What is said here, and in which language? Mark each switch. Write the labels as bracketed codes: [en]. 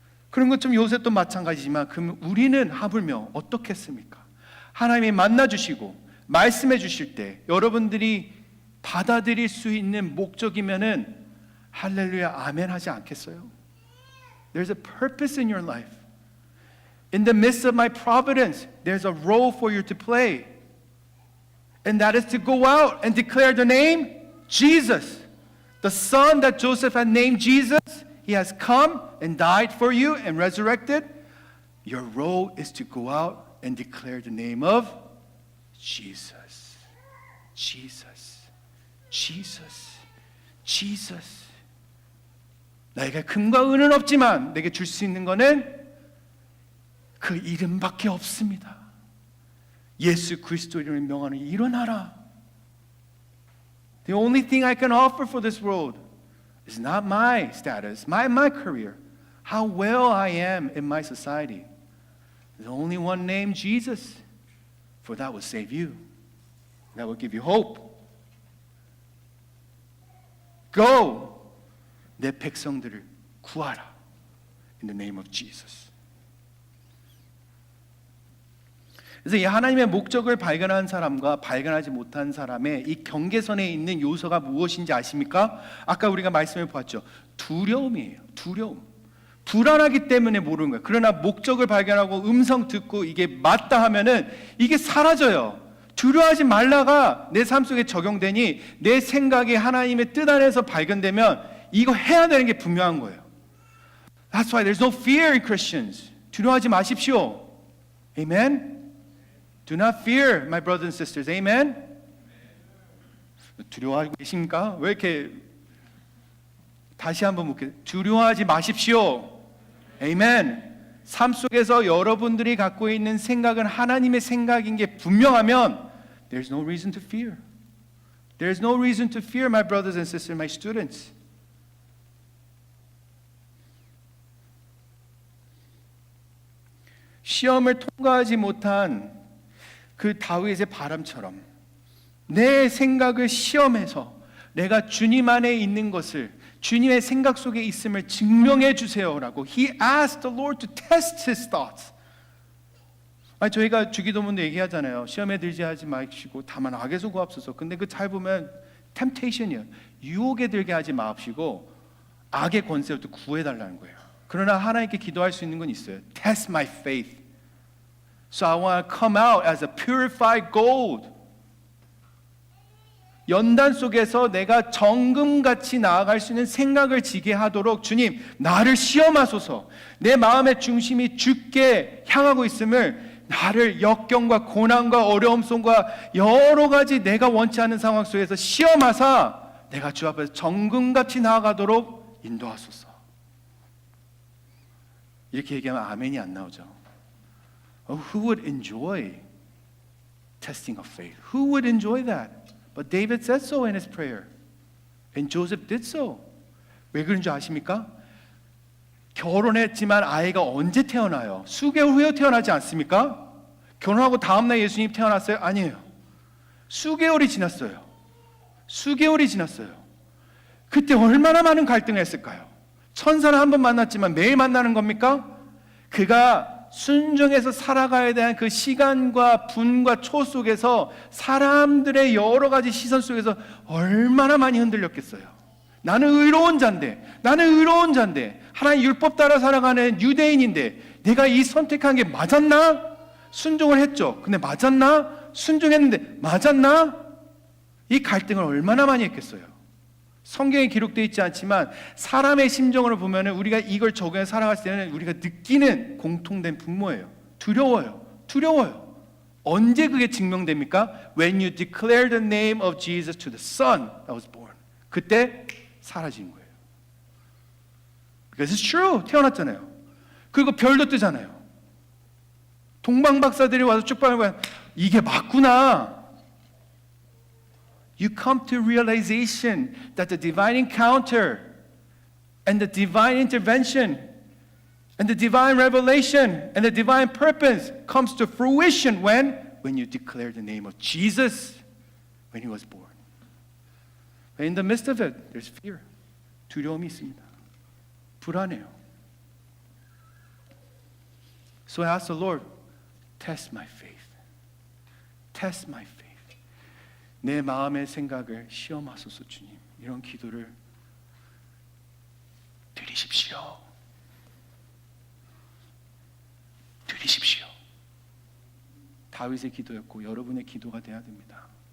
[ko] 그런 것좀 요셉도 마찬가지지만 그럼 우리는 하물며 어떻게 했습니까? 하나님이 만나주시고 말씀해 주실 때 여러분들이 받아들일 수 있는 목적이면은 할렐루야 아멘 하지 않겠어요? [en] There's a purpose in your life. In the midst of my providence, there's a role for you to play. And that is to go out and declare the name Jesus. The son that Joseph had named Jesus, he has come and died for you and resurrected. Your role is to go out and declare the name of Jesus. Jesus. Jesus. Jesus. [ko] 나에게 금과 은은 없지만 내게 줄 수 있는 것은 그 이름밖에 없습니다. 예수 그리스도 이름을 명하는 일어나라. [en] The only thing I can offer for this world is not my status, my career, how well I am in my society. There's only one name, Jesus, for that will save you. That will give you hope. Go! [ko] 내 백성들을 구하라. [en] In the name of Jesus. [ko] 그래서 이 하나님의 목적을 발견한 사람과 발견하지 못한 사람의 이 경계선에 있는 요소가 무엇인지 아십니까? 아까 우리가 말씀을 보았죠. 두려움이에요. 두려움. 불안하기 때문에 모르는 거예요. 그러나 목적을 발견하고 음성 듣고 이게 맞다 하면은 이게 사라져요. 두려워하지 말라가 내 삶 속에 적용되니 내 생각이 하나님의 뜻 안에서 발견되면 이거 해야 되는 게 분명한 거예요. [en] That's why there's no fear in Christians. [ko] 두려워하지 마십시오. Amen? [en] Do not fear, my brothers and sisters. [ko] Amen? 두려워하고 계십니까? 왜 이렇게 다시 한번 묻게 두려워하지 마십시오. [en] Amen. [ko] 삶 속에서 여러분들이 갖고 있는 생각은 하나님의 생각인 게 분명하면 [en] there's no reason to fear. There's no reason to fear, my brothers and sisters, my students. [ko] 시험을 통과하지 못한 그 다윗의 바람처럼 내 생각을 시험해서 내가 주님 안에 있는 것을 주님의 생각 속에 있음을 증명해 주세요라고 [en] He asked the Lord to test his thoughts. [ko] 저희가 주기도문도 얘기하잖아요. 시험에 들지 하지 마시고 다만 악에서 구하옵소서. 근데 그 잘 보면 temptation이에요. 유혹에 들게 하지 마옵시고 악의 권세부터 구해달라는 거예요. 그러나 하나님께 기도할 수 있는 건 있어요. [en] Test my faith. So I want to come out as a purified gold. [ko] 연단 속에서 내가 정금같이 나아갈 수 있는 생각을 지게 하도록 주님 나를 시험하소서. 내 마음의 중심이 주께 향하고 있음을 나를 역경과 고난과 어려움 속과 여러 가지 내가 원치 않는 상황 속에서 시험하사 내가 주 앞에서 정금같이 나아가도록 인도하소서. 이렇게 얘기하면 아멘이 안 나오죠. [en] Who would enjoy testing of faith? Who would enjoy that? But David said so in his prayer. And Joseph did so. [ko] 왜 그런 줄 아십니까? 결혼했지만 아이가 언제 태어나요? 수개월 후에 태어나지 않습니까? 결혼하고 다음날 예수님 태어났어요? 아니에요. 수개월이 지났어요. 수개월이 지났어요. 그때 얼마나 많은 갈등을 했을까요? 천사를 한 번 만났지만 매일 만나는 겁니까? 그가 순종해서 살아가야 되는 그 시간과 분과 초 속에서 사람들의 여러 가지 시선 속에서 얼마나 많이 흔들렸겠어요. 나는 의로운 자인데, 나는 의로운 자인데, 하나님 율법 따라 살아가는 유대인인데 내가 이 선택한 게 맞았나? 순종을 했죠. 근데 맞았나? 순종했는데 맞았나? 이 갈등을 얼마나 많이 했겠어요. 성경에 기록되어 있지 않지만 사람의 심정으로 보면 우리가 이걸 적용해 살아갈 때는 우리가 느끼는 공통된 분모예요. 두려워요. 두려워요. 언제 그게 증명됩니까? [en] When you declare the name of Jesus to the son that was born. [ko] 그때 사라진 거예요. [en] Because it's true. [ko] 태어났잖아요. 그리고 별도 뜨잖아요. 동방박사들이 와서 쭉 봐보면 이게 맞구나. [en] You come to realization that the divine encounter and the divine intervention and the divine revelation and the divine purpose comes to fruition when you declare the name of Jesus when he was born. But in the midst of it, there's fear. [ko] 두려움이 있습니다. 불안해요. [en] So I asked the Lord, test my faith. Test my faith. [ko] 내 마음의 생각을 시험하소서 주님. 이런 기도를 드리십시오. 드리십시오. 다윗의 기도였고 여러분의 기도가 돼야 됩니다.